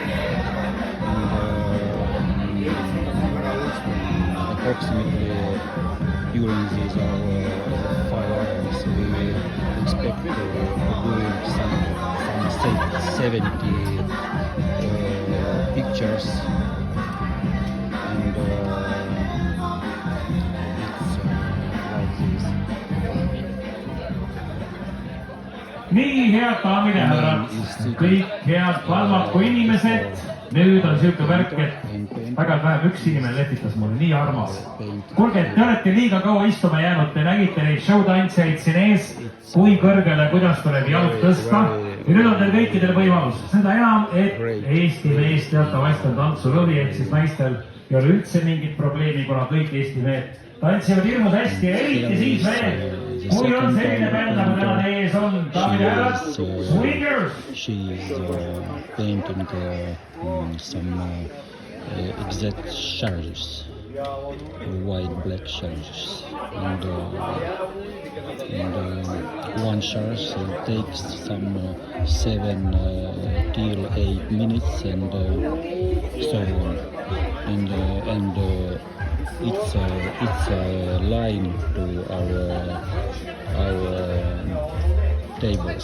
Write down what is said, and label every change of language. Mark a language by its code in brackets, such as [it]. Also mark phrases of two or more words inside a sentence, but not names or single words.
[en] and approximately during these 5 hours we expect to do some 70 pictures, and it's like this. [et] nii, head daamid ja härrad, kõik head Valmaku inimesed, nüüd on siuke värk, et väga vähem üks inimene lehvitas mulle, nii armas. Kuulge, te olete liiga kaua istuma jäänud, te nägite neid showtantsijaid siin ees, kui kõrgele, kuidas tuleb jalg tõsta. Ja nüüd on teil kõikidel võimalus. Seda enam, et Eesti mees teatavasti on tantsurõvi, ehk siis naistel ei ole üldse mingit probleemi, kuna kõik Eesti mehed tantsivad hirmus hästi ja eriti siis veel, kui on selline bänd, nagu täna teie ees on, daamid ja härrad, Swingers! [en] She is painting some exact shells, white black shells, and one shell takes some 7 till 8 minutes, and so on, and it's a line to our tables.